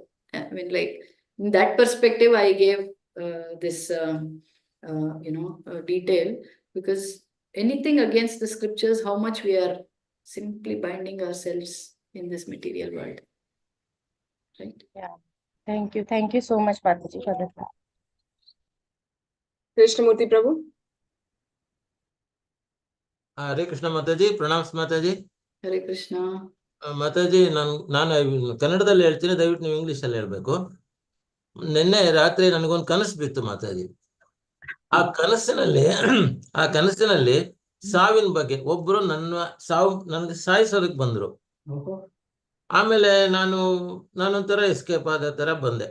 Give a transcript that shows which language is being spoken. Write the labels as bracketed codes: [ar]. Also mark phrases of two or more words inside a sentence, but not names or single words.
[en] I mean, like in that perspective, I gave this, detail, because anything against the scriptures, how much we are simply binding ourselves in this material world. Right? Yeah. Thank you. Thank you so much, Mataji, for that. Krishnamurti Prabhu. Hare Krishna Mataji, pranams Mataji. Hare Krishna. Mataji, [kn] ನಾನು ಕನ್ನಡದಲ್ಲಿ ಹೇಳ್ತೀನಿ, ದಯವಿಟ್ಟು ನೀವು ಇಂಗ್ಲಿಷಲ್ಲಿ ಹೇಳ್ಬೇಕು. ನಿನ್ನೆ ರಾತ್ರಿ ನನಗೊಂದು ಕನಸು ಬಿತ್ತು ಮಾತಾಜಿ. ಆ ಕನಸಿನಲ್ಲಿ ಸಾವಿನ ಬಗ್ಗೆ ಒಬ್ರು ನನಗೆ ಸಾಯಿಸೋದಕ್ಕೆ ಬಂದ್ರು. ಆಮೇಲೆ ನಾನೊಂಥರ ಎಸ್ಕೇಪ್ ಆದ ತರ ಬಂದೆ.